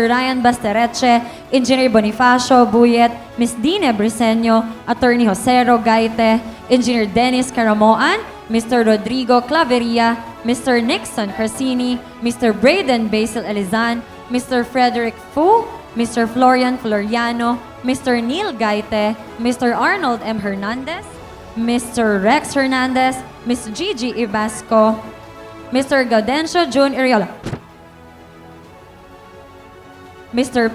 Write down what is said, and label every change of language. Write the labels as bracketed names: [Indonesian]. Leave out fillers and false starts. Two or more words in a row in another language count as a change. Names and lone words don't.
[English] Ryan Bastareche, Engineer Bonifacio Buyet, Ms. Dina Briseño, Attorney Josero Gaite, Engineer Dennis Caramoan, Mr. Rodrigo Claveria, Mr. Nixon Crisini, Mr. Braden Basil Elizan, Mr. Frederick Fu, Mr. Florian Floriano, Mr. Neil Gaite, Mr. Arnold M. Hernandez, Mr. Rex Hernandez, Ms. Gigi Ibasco, Mr. Gaudencio June Iriola, Mr.